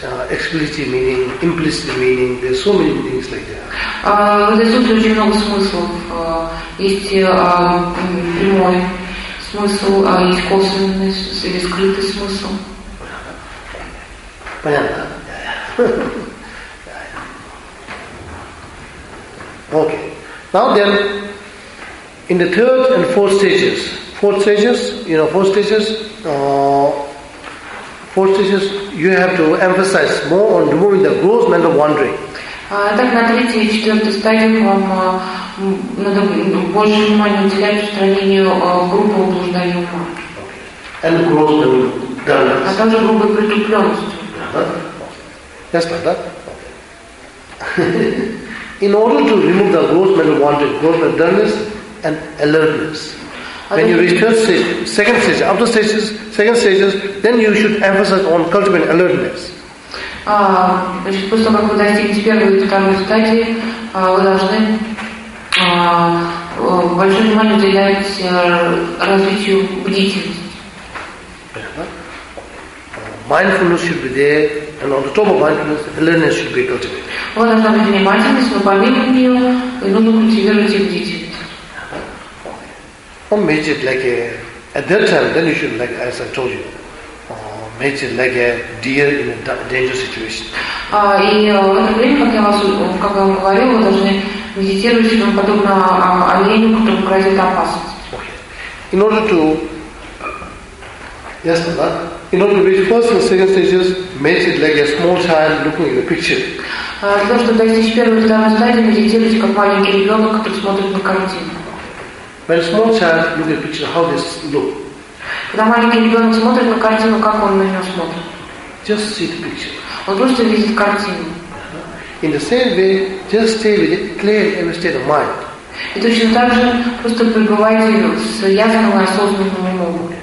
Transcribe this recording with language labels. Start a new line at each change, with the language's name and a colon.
English: Explicit meaning, implicit meaning, there's so many things like that.
Russian: В этой сутре очень много смыслов. Есть прямой смысл, есть косвенный или скрытый смысл. Понятно? Okay.
English: Now then, in the third and fourth stages, you have to emphasize more on removing the gross mental wandering.
Russian: Так на третьей и четвертой стадии вам надо больше внимания уделять устранению грубого блуждания ума.
English: And gross mental dullness.
Russian: А также грубой притупленности.
English: Yes, like that. In order to remove the gross mental wandering, gross mental dullness and alertness, when you reach third stage, second stage, after stages, second stages, then you should emphasize on cultivating alertness.
Russian: Значит, после того, как вы достигнете первой и второй стадии, вы должны большое внимание уделять развитию бдительности.
English: Mindfulness should be there, and on the top of mindfulness, alertness should be cultivated.
Russian: Вы должны быть внимательны, но помимо нее, вы должны культивировать бдительность.
English: Or make it like at that time, then you should, like as I told you, make it like a deer in a dangerous situation.
Russian: И в это время, как я вам говорил, вы должны медитировать, но подобно оленю, которому грозит опасность.
English: In order to, yes, ma'am. In order to reach first and second stages, make it like a small child looking at a picture.
Russian: То, что достичь первой и второй стадии, медитируйте как маленький ребенок, который смотрит на картину.
English: When a small child looks at a picture, how does it look?
Russian: Когда маленький ребенок смотрит на картину, как он на нее смотрит?
English: Just see the picture.
Russian: Он просто видит картину.
English: In the same way, just stay with it, clear in a state of mind.
Russian: И точно так же просто пребывайте с ясным и осознанным умом.